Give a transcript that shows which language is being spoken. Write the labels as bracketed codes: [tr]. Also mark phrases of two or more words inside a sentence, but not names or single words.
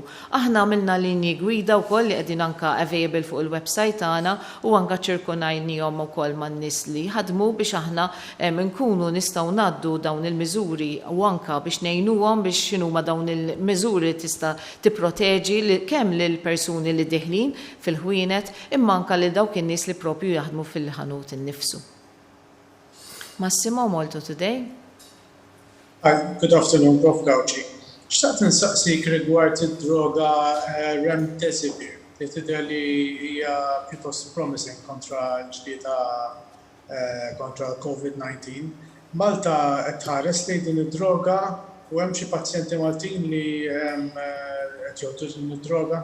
[mt] Aħna għamilna linji gwida wkoll li qegħdin anke available fuq il-website tagħna u anke ċirkonajnihom ukoll man-nies li ħadmu biex aħna nkunu nistgħu ngħaddu dawn il-miżuri u anke biex ngħinuhom biex x'inhuma dawn il-miżuri tista' tipproteġi kemm lil persuni li dieħlin fil-ħwienet imma anke lil dawk in-nies li propju jaħdmu fil-ħanut innifsu. [en] Massimo Molto today. Good afternoon, Prof. Gawci. [mt] Xtaqt nsaqsik rigward id-droga remdesivir li tidher li hija pjuttost promising kontra ġlieda kontra COVID-19. Malta qed tħares lejn din id-droga u hemm xi pazjenti Maltin li qed jgħodu din id-droga?